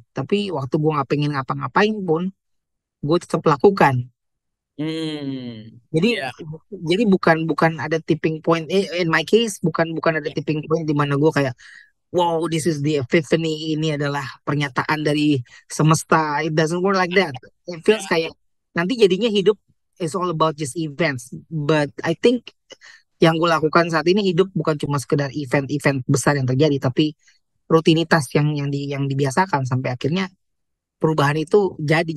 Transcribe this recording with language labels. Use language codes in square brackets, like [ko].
[id] Tapi waktu gue nggak pengen ngapa-ngapain pun, gue tetap lakukan. hmm, Jadi ya, jadi bukan bukan ada tipping point. [en] In my case [id] bukan bukan ada ya, tipping point di mana gue kayak [en] wow this is the epiphany, [id] ini adalah pernyataan dari semesta. [en] It doesn't work like that. It feels ya. [id] kayak nanti jadinya hidup [en] is all about just events. But I think [id] yang gue lakukan saat ini hidup bukan cuma sekedar event-event besar yang terjadi, tapi rutinitas yang dibiasakan sampai akhirnya perubahan itu jadi.